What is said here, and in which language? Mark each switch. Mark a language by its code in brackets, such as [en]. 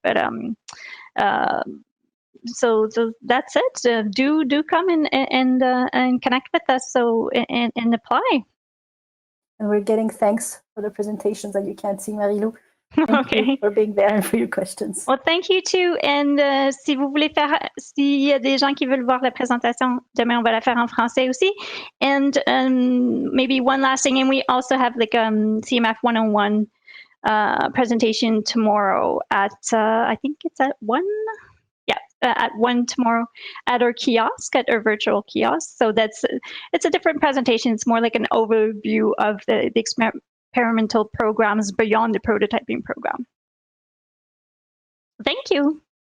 [en] But so that's it. Do come and connect with us. So and apply. And we're getting thanks for the presentations that you can't see, Marilou. Thank Okay. you for being there and for your questions. Well, thank you too. And [fr] si vous voulez faire, s'il y a des gens qui veulent voir la présentation, demain on va la faire en français aussi. [en] And maybe one last thing, and we also have like CMF 101 presentation tomorrow at I think it's at 1. Yeah, at 1 tomorrow at our kiosk, at our virtual kiosk. So it's a different presentation. It's more like an overview of the experimental programs beyond the prototyping program. Thank you.